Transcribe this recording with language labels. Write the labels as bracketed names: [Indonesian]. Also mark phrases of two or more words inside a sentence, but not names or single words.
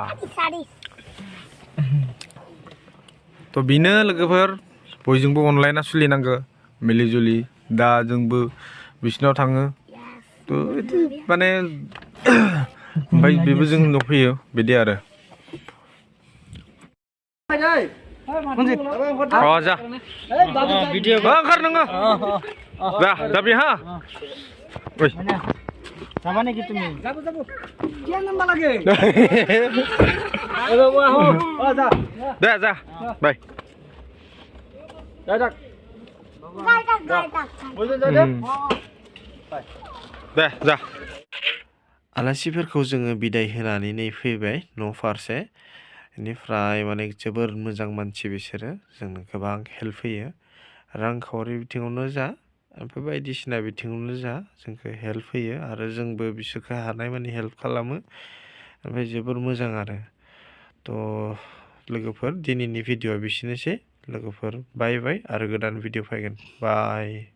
[Bodo] थ' बिनो लोगोफोर बयजोंबो अनलायना सोलिनांगौ मिलि जुलि दा जोंबो बिसिनाव थाङो थ' बिदि माने ओमफ्राय बेबो जोंनाव फैयो बिदि आरो जा भिडिअ ओंखार नोङो दा बेहा [Assamese] যাবা নেকি তুমি যাব যাব কি নাম্বার লাগে যা দে যা বাই যা যা [Bodo] दे जा आलासिफोरखौ जोङो बिदाय होनानै नै फैबाय न' फारसे बेनिफ्राय माने जोबोर मोजां मानसि बिसोरो जोंनो गोबां हेल्प होयो रांखावरि बिथिङावनो जा ओमफ्राय बायदिसिना बिथिङावनो जा जोंखौ हेल्प होयो आरो जोंबो बिसोरखौ हानाय माने हेल्प खालामो ओमफ्राय जोबोर मोजां आरो थ' लोगोफोर दिनैनि भिडिअ'आ बिसिनोसै लोगोफोर [English] bye bye [Bodo] आरो गोदान भिडिअ' फैगोन बाय